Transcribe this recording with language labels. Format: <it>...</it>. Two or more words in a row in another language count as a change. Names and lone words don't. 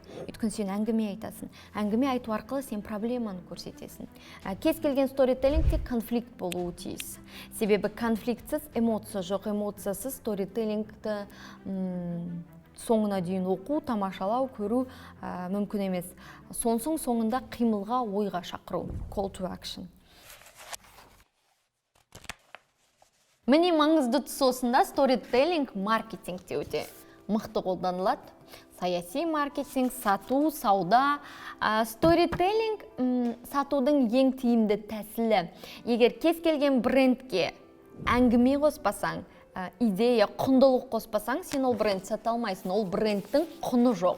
<kk>Өйткені сен әңгіме айтасың. Әңгіме айту арқылы сен проблеманы көрсетесің. Кез келген сторителлингте конфликт болуы тиіс. Себебі конфликтсіз эмоция жоқ, эмоциясыз сторителлингті соңына дейін оқу, тамашалау, көру мүмкін емес. Соңында қимылға, ойға шақыру,</kk> <en>call to action.</en> <kk>Міне маңызды тұсы осында сторителлинг маркетингте өте мықты қолданылады. саяси маркетинг, сату, сауда. Сторителлинг сатудың ең тиімді тәсілі. Егер кез келген брендке әңгіме қоспасаң, идея, құндылық қоспасаң, сен ол бренд сата алмайсың, ол брендтің құны жоқ.</kk>